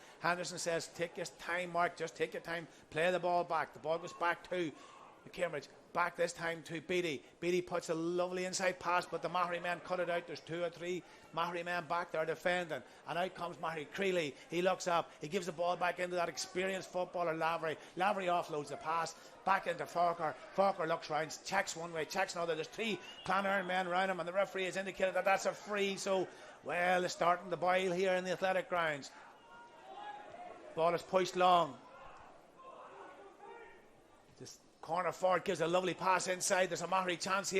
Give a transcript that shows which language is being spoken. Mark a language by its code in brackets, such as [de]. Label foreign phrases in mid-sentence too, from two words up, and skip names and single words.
[en] Henderson says, take your time, Mark, just take your time, play the ball back. The ball goes back to Cambridge, back this time to Beattie. Beattie puts a lovely inside pass, but the Maghery men cut it out. There's 2 or 3 Maghery men back there defending, and out comes Maghery. Creeley, he looks up, he gives the ball back into that experienced footballer Lavery. Lavery offloads the pass back into Forker. Forker looks round, checks one way, checks another. There's 3 Clann men around him, and the referee has indicated that that's a free. So, well, it's starting to boil here in the athletic grounds. Ball is pushed long. Corner forward gives a lovely pass inside. There's a Maghery chance here.